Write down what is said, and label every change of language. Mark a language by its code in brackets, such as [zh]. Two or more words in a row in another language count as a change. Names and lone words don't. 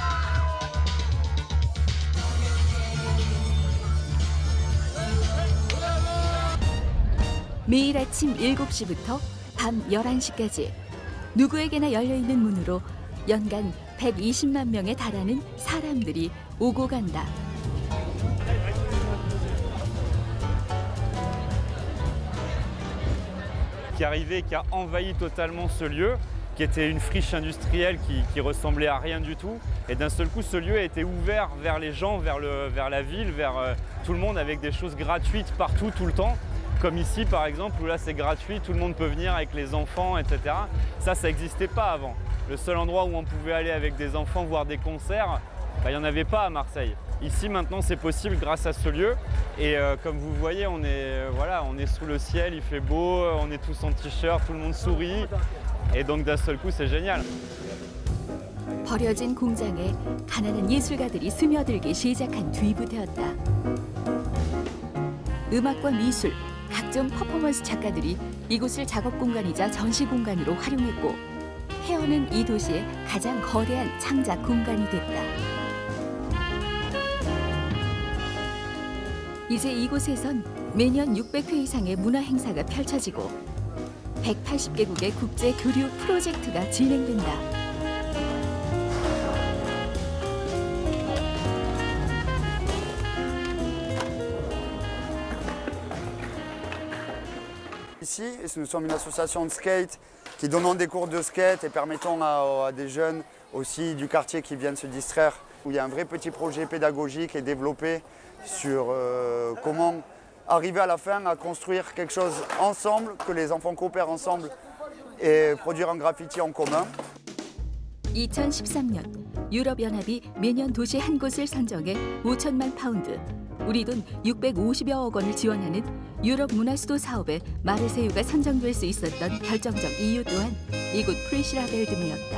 [ko] 매일 아침 7시부터 밤 11시까지 누구에게나 열려있는 문으로 연간 120만 명에 달하는 사람들이 오고 간다. [fr] Qui arrivait et qui a envahi totalement ce lieu, qui était une friche industrielle qui ressemblait à rien du tout. Et d'un seul coup, ce lieu a été ouvert vers les gens, vers la ville, vers tout le monde, avec des choses gratuites partout, tout le temps. Comme ici, par exemple, où là c'est gratuit, tout le monde peut venir avec les enfants, etc. Ça n'existait pas avant. Le seul endroit où on pouvait aller avec des enfants voir des concerts, il n'y en avait pas à Marseille. Ici, maintenant, c'est possible grâce à ce lieu. Et comme vous voyez, on est sous le ciel, il fait beau, on est tous en t-shirt, tout le monde sourit. Et donc, d'un seul coup, c'est génial. [ko] 버려진 공장에 가난한 예술가들이 스며들기 시작한 뒤부터였다. 음악과 미술, 각종 퍼포먼스 작가들이 이곳을 작업 공간이자 전시 공간으로 활용했고 헤어는 이 도시의 가장 거대한 창작 공간이 됐다. 이제 이곳에선 매년 600회 이상의 문화 행사가 펼쳐지고 180개국의 국제 교류 프로젝트가 진행된다. [fr] Ici, nous sommes une association de skate qui donnons des cours de skate et permettons à des jeunes aussi du quartier qui viennent se distraire, où il y a un vrai petit projet pédagogique et développé sur comment arriver à la fin à construire quelque chose ensemble, que les enfants coopèrent ensemble et produire un graffiti en commun. [ko] 2013년 유럽연합이 매년 도시 한 곳을 선정해 5천만 파운드, 우리 돈 650여억 원을 지원하는 유럽 문화수도 사업에 마르세유가 선정될 수 있었던 결정적 이유 또한 이곳 프리시라벨드메였다.